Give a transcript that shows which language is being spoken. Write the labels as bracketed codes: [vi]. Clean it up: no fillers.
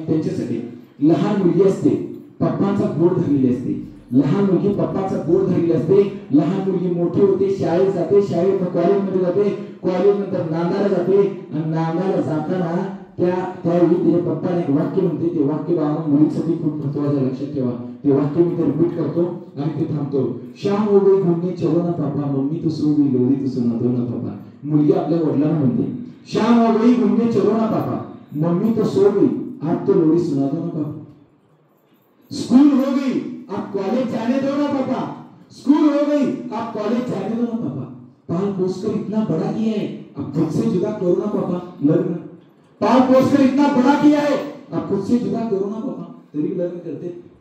[mr] त्यांच्यासाठी लहान मुलगी असते, पप्पांचा बोट धरलेली असते, लहान मुलगी पप्पाचा बोट धरलेली असते. लहान मुलगी मोठी होते, शाळेत जाते, शाळेत कॉलेजमध्ये जाते, कॉलेज नंतर नांदायला जाते, आणि नांदायला जाताना त्यावेळी तिच्या पप्पाने एक वाक्य म्हणते, ते वाक्य बाबा मुलीसाठी खूप महत्वाचं, लक्षात ठेवा. ते वाक्य मी ते रिपीट करतो आणि ते थांबतो. [hi] शाम हो गई घूमने चलो ना पापा, मम्मी तो सो गई लोरी तो सुना दो ना पापा. [mr] मुलगी आपल्या वडिलांना म्हणते, [hi] शाम हो गई घूमने चलो ना पापा, मम्मी तो सो गई, आप तो लोरी सुना दो ना पापा. स्कूल हो गई, आप कॉलेज जाने दो ना पापा. स्कूल हो गई, आप कॉलेज जाने दो ना पापा. पाल पोसकर इतना बड़ा किया है, अब खुद से जुदा करो ना पापा. लग्न पाल पोसकर इतना बड़ा किया है, अब खुद से जुदा करो ना पापा. [mr] तरी लग्न करते.